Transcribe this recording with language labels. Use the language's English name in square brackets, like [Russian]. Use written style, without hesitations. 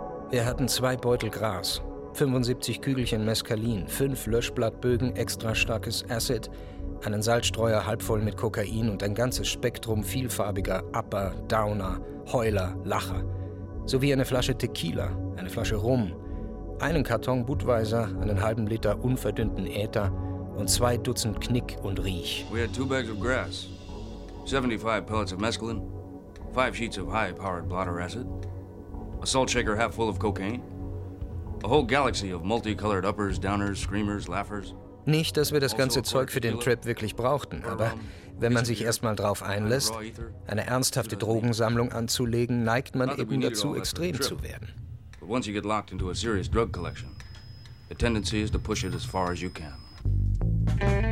[German] Wir hatten 2 Beutel Gras, 75 Kügelchen Mescalin, 5 Löschblattbögen, extra starkes Acid, einen Salzstreuer halb voll mit Kokain und ein ganzes Spektrum vielfarbiger Upper, Downer, Heuler, Lacher. Sowie eine Flasche Tequila, eine Flasche Rum, einen Karton Budweiser, einen halben Liter unverdünnten Äther und 2 Dutzend Knick und Riech. [English] We had 2 bags of grass, 75 pellets of Mescalin, 5 sheets of high-powered blotter acid. A salt shaker half full of cocaine. A whole galaxy of multicolored uppers, downers, screamers, laughers. [German] Nicht, dass wir das ganze Zeug für den Trip wirklich brauchten, aber wenn man sich erstmal drauf einlässt, eine ernsthafte Drogensammlung anzulegen, neigt man eben dazu, extrem zu werden. [English] But once you get locked into a serious drug collection, the tendency is to push it as far as you can.